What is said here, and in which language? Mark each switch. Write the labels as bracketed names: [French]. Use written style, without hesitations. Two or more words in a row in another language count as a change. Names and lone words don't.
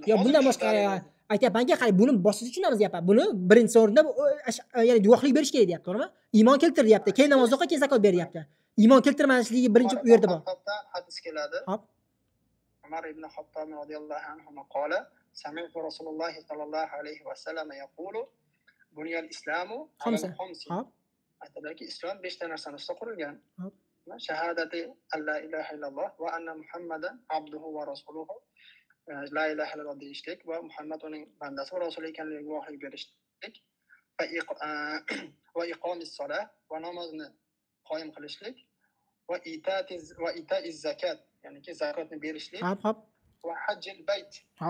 [Uzbek] Yo, bundan boshqa aytyapman-ki, qarang, buni boshqacha tushunamiz deyapman. Buni birinchi o'rinda ya'ni guvohlik berish kerak deyapti, to'g'rimi? Iymon keltir deyapti. Keyin namoz o'qi, keyin zakot ber deyapti. Iymon keltirmasligi birinchi u yerda bor. Hadis keladi. Hop. [Arabic] Umar ibn Xattob رضي الله عنه قال: "سمعت رسول الله صلى الله عليه وسلم يقول: بني الإسلام على خمس." [Uzbek] Hop. Aytadiki, islom 5 ta narsadan ustida qurilgan. Hop. [Arabic] شهادة أن لا إله إلا الله وأن محمدا عبده ورسوله. لا إله إلا الله [Uzbek] deyishlik va Muhammad uning bandasi va rasuli ekanligiga guvohlik berishlik va [Arabic] إقام الصلاة [Uzbek] va namozni qoyim qilishlik va [Arabic] إيتاء الزكاة, [Uzbek] ya'ni ki zakotni berishlik. Hop, hop. [Arabic] وحج البيت. [Uzbek] Hop.